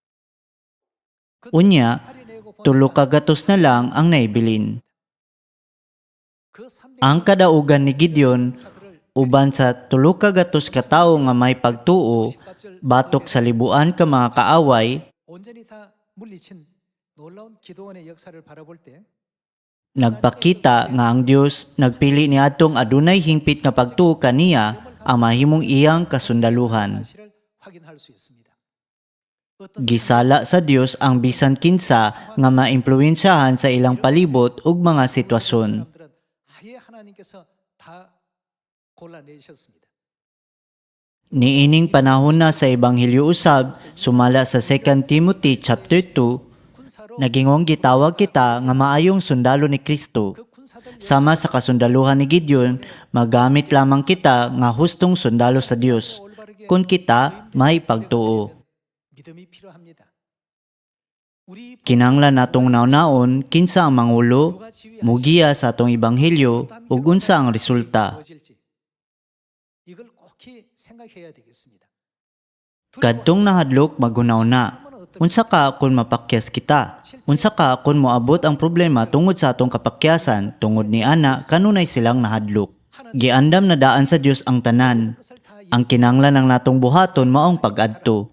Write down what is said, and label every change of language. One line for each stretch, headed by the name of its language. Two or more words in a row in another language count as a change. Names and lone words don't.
Cebuano: Unya, tulo ka gatos na lang ang naibilin.
Korean: 그 300
Cebuano: Ang kadaugan ni Gideon, uban sa tulo ka gatos ka tawo nga may pagtuo, batok sa libuan ka mga kaaway,
Korean: 온전히 다 물리친 놀라운 기도원의 역사를 바라볼 때
Cebuano: nagpakita nga ang Dios nagpili ni atong adunay hingpit nga pagtuo kaniya ang mahimong iyang kasundaluhan.
Korean: 사실을 확인할 수 있습니다.
Cebuano: Gisala sa Dios ang bisan kinsa nga maimpluwensyahan sa ilang palibot ug mga sitwasyon.
Korean: 사람들은 아예 하나님께서 다 골라내셨습니다.
Cebuano: Niining panahon na sa Ebanghelyo usab, sumala sa 2 Timothy chapter 2,
Korean: 군사로
Cebuano: nagingong gitawag kita nga maayong sundalo ni Kristo.
Korean: 그 군사들
Cebuano: Sama sa kasundaluhan ni Gideon, magamit lamang kita nga hustong sundalo sa Dios. Kung kita may pagtuo.
Korean: 믿음이 필요합니다. 우리
Cebuano: Kinanglan natong naon kinsa ang mangulo, mugiya sa atong ebanghelyo ug unsa ang resulta.
Korean: 무엇일지 이걸 꼭히 생각해야 되겠습니다.
Cebuano: Kadtong nahadlok magunaw na. Unsa ka kung mapakyas kita? Unsa ka kung moabot ang problema tungod sa atong kapakyasan tungod ni ana kanunay silang nahadlok. Giandam na daan sa Dios ang tanan. Ang kinanglan ng natong buhaton maong pag-adto.